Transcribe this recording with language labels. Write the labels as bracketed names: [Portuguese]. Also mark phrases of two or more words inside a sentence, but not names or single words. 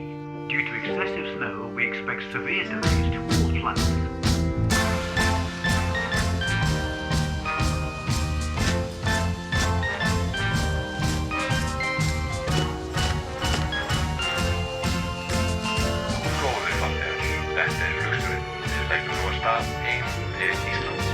[English] Due to excessive snow, we expect severe delays to all flights. [Icelandic] Góðir farþegar, þetta flugstöðin sem leggur nú af stað heim til Íslands.